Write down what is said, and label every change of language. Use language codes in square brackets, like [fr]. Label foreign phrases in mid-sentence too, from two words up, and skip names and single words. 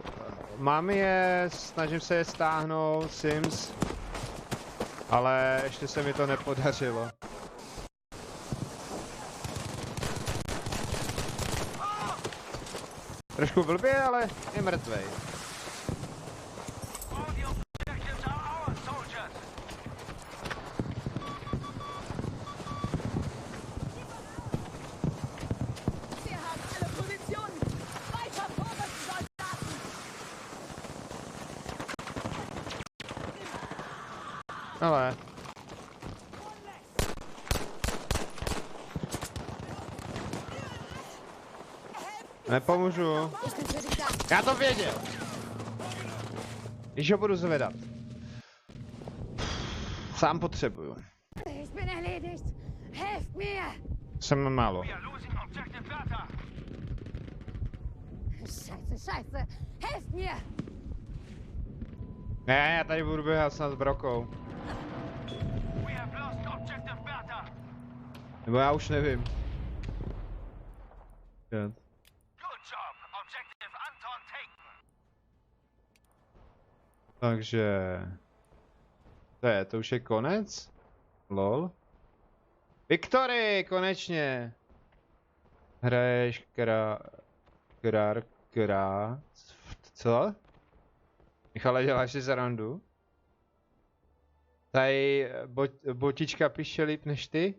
[cs] Mám je, snažím se je stáhnout, Sims. Ale ještě se mi to nepodařilo. Trošku blbě, ale je mrtvej. [en] All the objectives are ours, soldiers. [de] Wir haben alle Positionen! Weiter vorwärts, Soldaten! [cs] Ale... Nepomůžu. [de] Ich bin für dich da! [cs] Já to věděl. Když ho budu zvedat. Sám potřebuju. [de] Ich bin erledigt! Helft mir! [cs] Jsem málo. [en] We are losing objective Bertha. [de] Scheiße! Helft mir! [cs] Ne, já tady budu běhat snad s brokou. [en] We have lost objective Bertha. [cs] Nebo já už nevím. [en] Good job. Objective Anton taken. [cs] Takže... To už je konec? Lol. Viktory, konečně! Hraješ co? Michale, děláš si zarandu? Tady botička píše líp než ty?